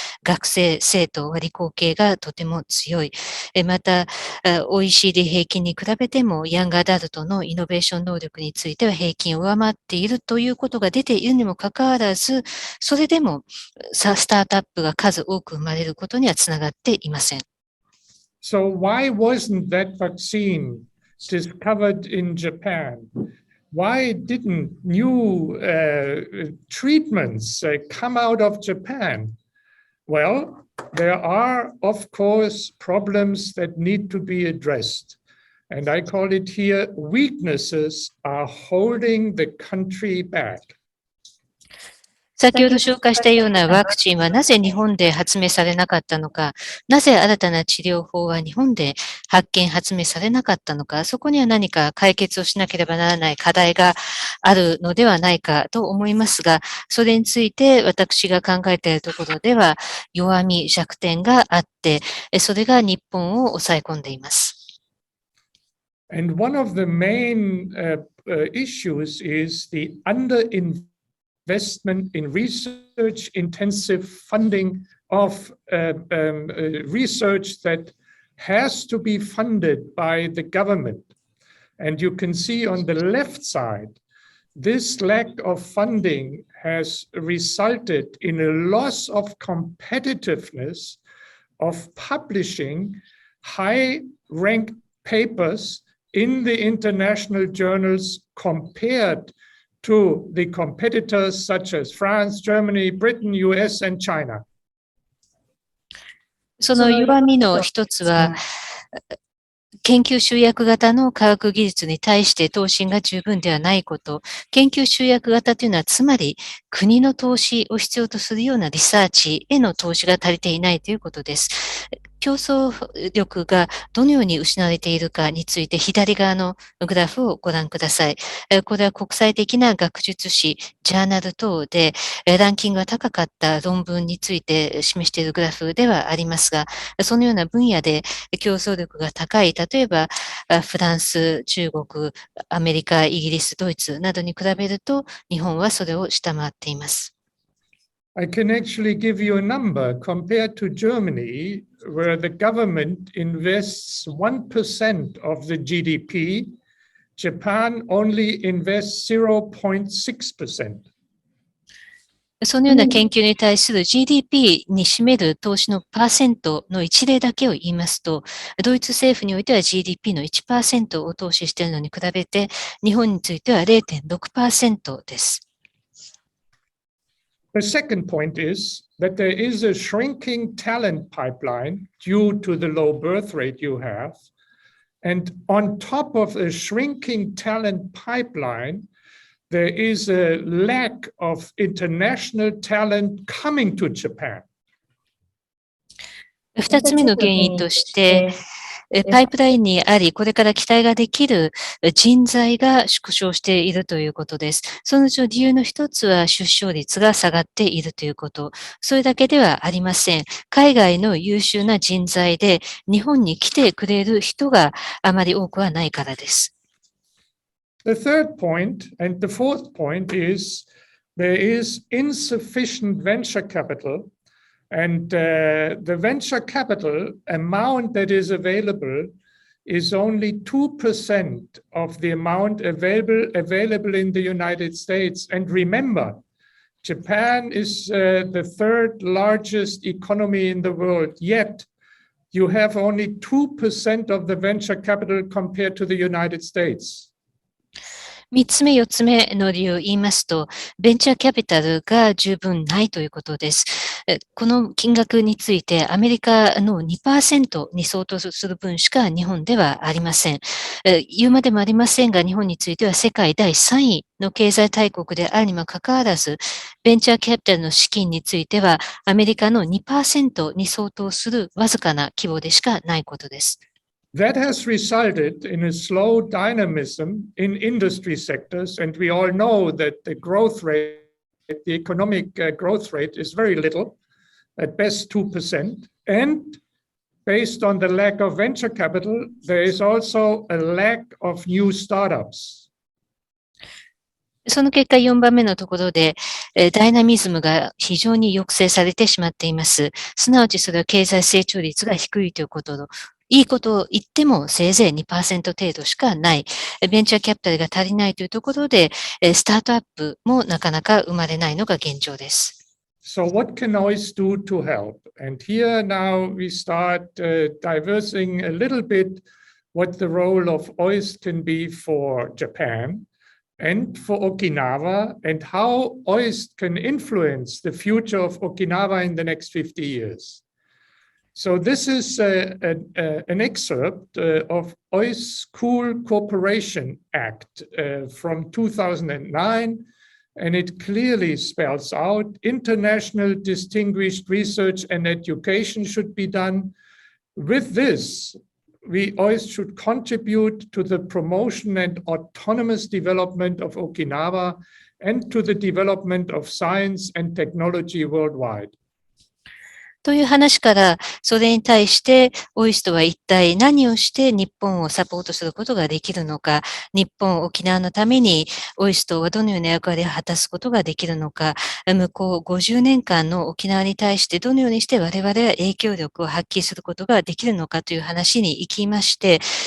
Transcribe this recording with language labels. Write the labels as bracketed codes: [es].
[ja] 学生、生徒は理工系がとても強い。また、OECD 平均に比べても、ヤングアダルトのイノベーション能力については平均を上回っているということが出ているにもかかわらず、それでもスタートアップが数多く生まれることにはつながっていません。 [en] So why wasn't that vaccine discovered in Japan?Why didn't new treatments come out of Japan? Well, there are, of course, problems that need to be addressed. And I call it here, weaknesses are holding the country back. [ja] 先ほど紹介したようなワクチンはなぜ日本で発明されなかったのか、なぜ新たな治療法は日本で発明されなかったのか、そこには何か解決をしなければならない課題があるのではないかと思いますが、それについて私が考えているところでは弱み、弱点があって、それが日本を抑え込んでいます。 [en] And one of the main issues is the underinvestment in research-intensive funding of research that has to be funded by the government. And you can see on the left side, this lack of funding has resulted in a loss of competitiveness of publishing high-ranked papers in the international journals compared to the competitors such as France, Germany, Britain, US, and China. [ja] その弱みの一つは、研究集約型の科学技術に対して投資が十分ではないこと。研究集約型というのは、つまり国の投資を必要とするようなリサーチへの投資が足りていないということです。競争力がどのように失われているかについて左側のグラフをご覧ください。これは国際的な学術誌、ジャーナル等でランキングが高かった論文について示しているグラフではありますが、そのような分野で競争力が高い、例えばフランス、中国、アメリカ、イギリス、ドイツなどに比べると日本はそれを下回っています。 [en] I can actually give you a number compared to Germany, where the government invests 1% of the GDP. Japan only invests 0.6%. [ja] そのような研究に対する GDP に占める投資のパーセントの一例だけを言いますと、ドイツ政府においては GDP の 1% を投資しているのに比べて、日本については 0.6% です。 [en] The second point is that there is a shrinking talent pipeline due to the low birth rate you have. And on top of a shrinking talent pipeline, there is a lack of international talent coming to Japan. [ja] 二つ目の原因として、パイプラインにあり、これから期待ができる人材が縮小しているということです。そのうちの理由の一つは出生率が下がっているということ。それだけではありません。海外の優秀な人材で日本に来てくれる人があまり多くはないからです。 [en] The third point and the fourth point is there is insufficient venture capital.And the venture capital amount that is available is only 2% of the amount available in the United States. And remember, Japan is the third largest economy in the world, yet you have only 2% of the venture capital compared to the United States. [ja] 三つ目、四つ目の理由を言いますと、ベンチャーキャピタルが十分ないということです。この金額についてアメリカの 2% に相当する分しか日本ではありません。言うまでもありませんが、日本については世界第3位の経済大国であるにもかかわらず、ベンチャーキャピタルの資金についてはアメリカの 2% に相当するわずかな規模でしかないことです。 [en] That has resulted in a slow dynamism in industry sectors, and we all know that the growth rate, the economic growth rate is very little, at best 2%. And based on the lack of venture capital, there is also a lack of new startups. [ja] その結果4番目のところで、ダイナミズムが非常に抑制されてしまっています。すなわちそれは経済成長率が低いということの、いいことを言ってもせいぜい 2% 程度しかない。ベンチャーキャピタルが足りないというところで、スタートアップもなかなか生まれないのが現状です。 [en] So what can OIST do to help? And here now we start diversing a little bit what the role of OIST can be for Japan.And for Okinawa, and how OIST can influence the future of Okinawa in the next 50 years. So this is an excerpt of OIST School Cooperation Act from 2009, and it clearly spells out international distinguished research and education should be done. With this,We OIST should contribute to the promotion and autonomous development of Okinawa and to the development of science and technology worldwide. [ja] という話から、それに対して、OISTは一体何をして日本をサポートすることができるのか、日本、沖縄のために、OISTはどのような役割を果たすことができるのか、向こう50年間の沖縄に対してどのようにして我々は影響力を発揮することができるのかという話に行きまして、